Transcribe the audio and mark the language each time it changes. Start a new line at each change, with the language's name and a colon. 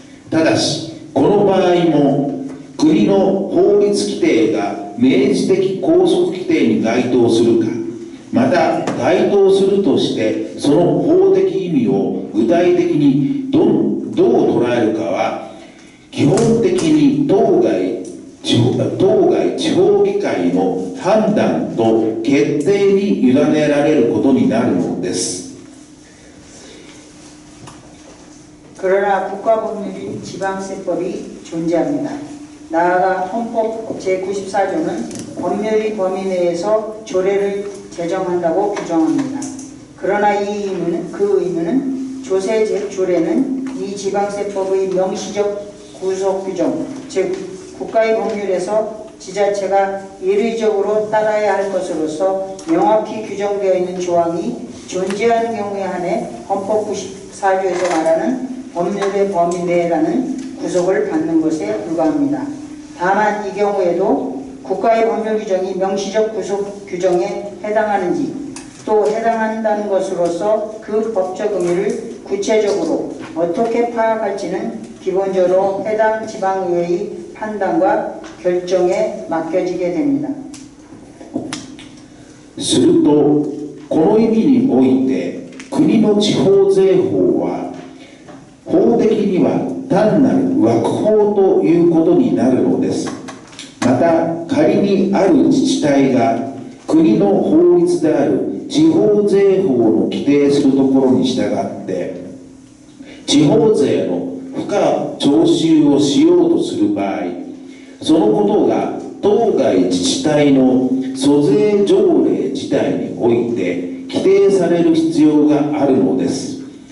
Japanese: ただし、この場合も国の法律規定が明示的拘束規定に該当するか、また該当するとしてその法的意味を具体的にどう捉えるかは、基本的に当該地方議会の判断と決定に委ねられることになるのです。
Korean: 그러나 국가법률인 지방세법이 존재합니다. 나아가 헌법 제94조는 법률의 범위 내에서 조례를 제정한다고 규정합니다. 그러나 그 의무는 조례는 이 지방세법의 명시적 구속 규정, 즉 국가의 법률에서 지자체가 일의적으로 따라야 할 것으로서 명확히 규정되어 있는 조항이 존재하는 경우에 한해 헌법 94조에서 말하는 법률의 범위 내라는 구속을 받는 것에 불과합니다. 다만 이 경우에도 국가의 법률 규정이 명시적 구속 규정에 해당하는지, 또 해당한다는 것으로서 그 법적 의미를 구체적으로 어떻게 파악할지는 기본적으로 해당 지방의회의 판단과 결정에 맡겨지게 됩니다.
Japanese: すると、この意味において国の地方税法は法的には単なる枠法ということになるのです。また、仮にある自治体が国の法律である地方税法の規定するところに従って地方税の賦課徴収をしようとする場合、そのことが当該自治体の租税条例自体において規定される必要があるのです。